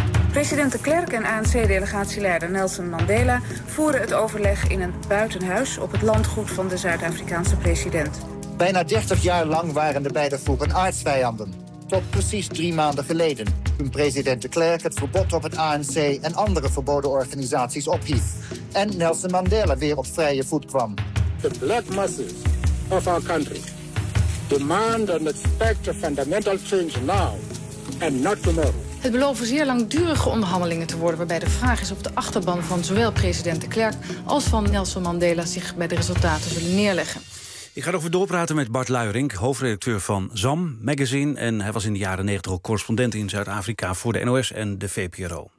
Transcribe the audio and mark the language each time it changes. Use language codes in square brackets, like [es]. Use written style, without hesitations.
[nl] President de Klerk en ANC-delegatieleider Nelson Mandela voeren het overleg in een buitenhuis op het landgoed van de Zuid-Afrikaanse president. Bijna 30 jaar lang waren de beide groepen aardsvijanden. Tot precies 3 maanden geleden, toen president de Klerk het verbod op het ANC en andere verboden organisaties ophief. En Nelson Mandela weer op vrije voet kwam. [en] The black masses of our country demand and expect a fundamental change now and not tomorrow. [nl] Het beloven zeer langdurige onderhandelingen te worden, waarbij de vraag is of de achterban van zowel president de Klerk als van Nelson Mandela zich bij de resultaten zullen neerleggen. Ik ga erover doorpraten met Bart Luierink, hoofdredacteur van ZAM Magazine. En hij was in de jaren 90 ook correspondent in Zuid-Afrika voor de NOS en de VPRO.